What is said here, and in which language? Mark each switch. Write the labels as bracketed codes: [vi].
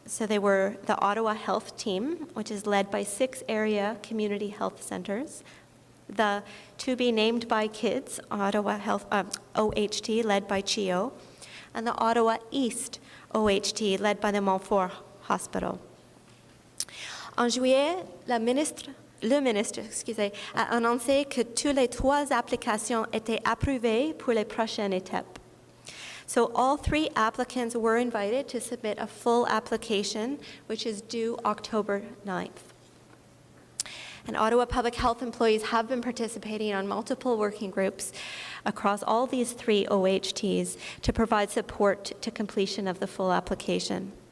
[en] So they were the Ottawa Health Team, which is led by 6 area community health centers, the To Be Named by Kids Ottawa Health OHT, led by CHIO, and the Ottawa East OHT, led by the Montfort Hospital. [fr] En juillet, le ministre a annoncé que toutes les 3 applications étaient approuvées pour les prochaines étapes. [en] So all 3 applicants were invited to submit a full application, which is due October 9th. And Ottawa Public Health employees have been participating on multiple working groups across all these 3 OHTs to provide support to completion of the full application.